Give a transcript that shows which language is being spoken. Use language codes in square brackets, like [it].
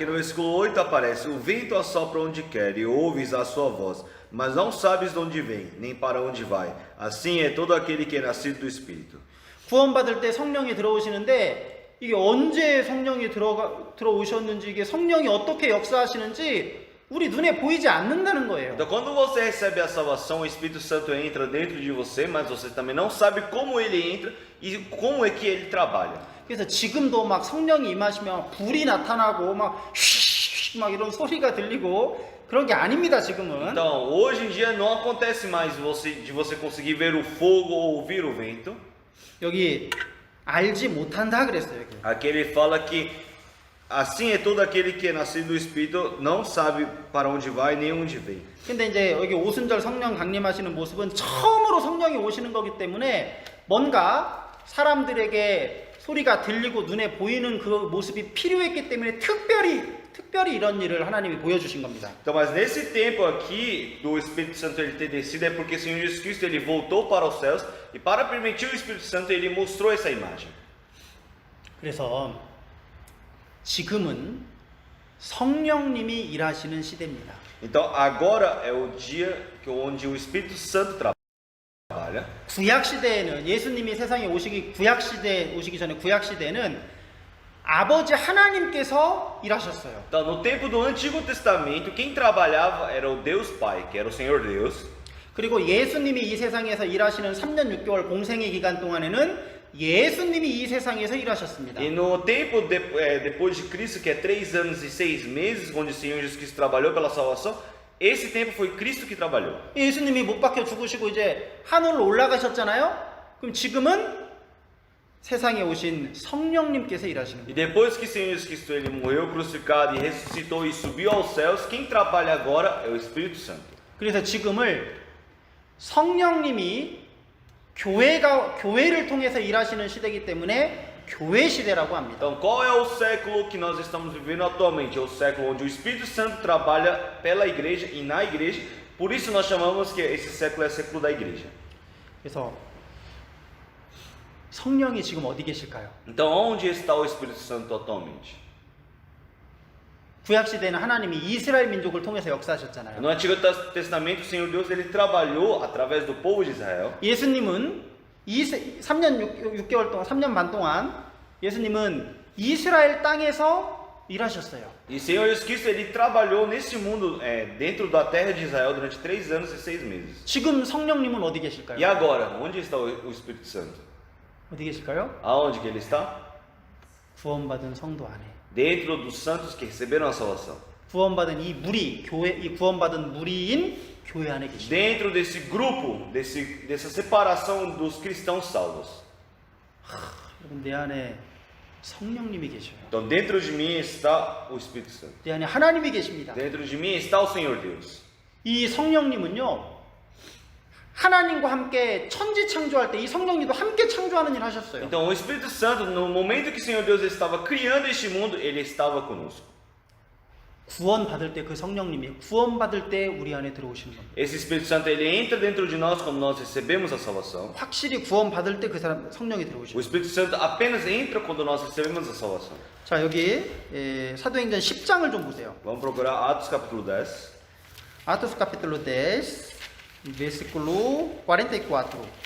[pt] Aqui no versículo 8 aparece: O vento assopra onde quer e ouves a sua voz, mas não sabes de onde vem, nem para onde vai. Assim é todo aquele que é nascido do Espírito. [ko] 구원받을 때 성령이 들어오시는데 이게 언제 성령이 들어오셨는지 이게 성령이 어떻게 역사하시는지 우리 눈에 보이지 않는다는 거예요. [pt] Então, quando você recebe a salvação, o Espírito Santo entra dentro de você, mas você também não sabe como ele entra e como é que ele trabalha. [ko] 그래서 지금도 막 성령이 임하시면 불이 나타나고 막 이런 소리가 들리고 그런 게 아닙니다, 지금은. [pt] Então, hoje em dia não acontece mais de você conseguir ver o fogo ou ouvir o vento. [ko] 여기 알지 못한다 그랬어요. 여기. [pt] Aqui ele fala que assim é todo aquele que é nascido do Espírito, não sabe para onde vai nem onde vem. [ko] 근데 이제 여기 오순절 성령 강림하시는 모습은 처음으로 성령이 오시는 거기 때문에 뭔가 사람들에게 소리가 들리고 눈에 보이는 그 모습이 필요했기 때문에 특별히 이런 일을 하나님이 보여주신 겁니다. [pt] Então, mas nesse tempo aqui do Espírito Santo ele ter descido é porque o Senhor Jesus Cristo ele voltou para os céus e para permitir o Espírito Santo ele mostrou essa imagem. [ko] 그래서 지금은 성령님이 일하시는 시대입니다. [pt] Então agora é o dia onde o Espírito Santo trabalha. [ko] 구약 시대에는 예수님이 세상에 구약 시대에 오시기 전에 구약 시대에는 아버지 하나님께서 일하셨어요. [pt] Então no tempo do Antigo Testamento quem trabalhava era o Deus Pai, que era o Senhor Deus. [ko] 그리고 예수님이 이 세상에서 일하시는 3년 6개월 공생의 기간 동안에는 예수님이 이 세상에서 일하셨습니다. [pt] E no tempo depois de Cristo, que é 3 anos e 6 meses, onde o Senhor Jesus Cristo trabalhou pela salvação, esse tempo foi Cristo que trabalhou. [ko] 예수님이 못 박혀 죽으시고 이제 하늘로 올라가셨잖아요. 그럼 지금은 세상에 오신 성령님께서 일하시는 [pt] E [ko] 거예요. [pt] depois que o Senhor Jesus Cristo ele morreu crucificado e ressuscitou e subiu aos céus, quem trabalha agora é o Espírito Santo. [ko] 그래서 지금을 성령님이 교회를 통해서 일하시는 시대이기 때문에 교회 시대라고 합니다. [pt] Então, qual é o século que nós estamos vivendo atualmente? É o século onde o Espírito Santo trabalha pela igreja e na igreja. Por isso nós chamamos que esse século é o século da igreja. [ko] 그래서 성령이 지금 어디 계실까요? [pt] Então, onde está o Espírito Santo atualmente? [ko] 구약 시대는 하나님이 이스라엘 민족을 통해서 역사하셨잖아요. [pt] No Antigo Testamento, o Senhor Deus ele trabalhou através do povo de Israel. [ko] 예수님은 3년 6개월 동안 3년 반 동안 예수님은 이스라엘 땅에서 일하셨어요. [pt] E o Senhor Jesus Cristo ele trabalhou nesse mundo, dentro da terra de Israel durante 3 anos e 6 meses. [ko] 지금 성령님은 어디 계실까요? [pt] E agora, onde está o Espírito Santo? [ko] 어디 계실까요? [pt] Aonde que ele está? [ko] 구원받은 성도 안에. [pt] Dentro dos santos que receberam a salvação. [ko] 구원받은 이 구원받은 무리인 교회 안에 계십니다. [pt] Dentro desse grupo, dessa separação dos cristãos salvos. [ko] 여러분 내 안에 성령님이 계셔요. [pt] Então, dentro de mim está o Espírito Santo. [ko] 내 안에 하나님이 계십니다. [pt] Dentro de mim está o Senhor Deus. [ko] 이 성령님은요. 하나님과 함께 천지 창조할 때 이 성령님도 함께 창조하는 일을 하셨어요. [pt] Então, o Espírito Santo, no momento que o Senhor Deus estava criando este mundo, ele estava conosco. [ko] 구원받을 때 그 성령님이 구원받을 때 우리 안에 들어오시는 겁니다. [pt] Esse Espírito Santo, ele entra dentro de nós quando nós recebemos a salvação. [ko] 확실히 구원받을 때 그 사람 성령이 [pt] O [ko] 들어오시는 겁니다. [pt] Espírito Santo apenas entra quando nós recebemos a salvação. [ko] 자, 여기 사도행전 10장을 좀 보세요. [pt] Vamos procurar Atos capítulo 10. Atos capítulo 10, versículo 44.